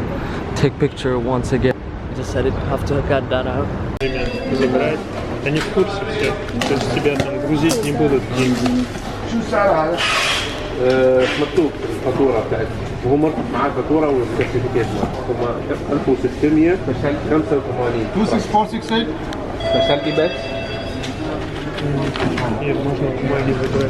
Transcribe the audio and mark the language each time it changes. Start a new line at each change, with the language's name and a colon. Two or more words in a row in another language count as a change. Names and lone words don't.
English: Take picture once again. Just said it, have to cut that out.
Russian: Забирать. Они в курсе все. То есть тебя там грузить не будут деньги.
Arabic: مكتوب الفاتورة بتاعتك وهو مرتب معاه الفاتورة والسيرتيفيكات هما 1685 26468
English: Specialty bags.
Russian: Нет, можно бумаги забрать.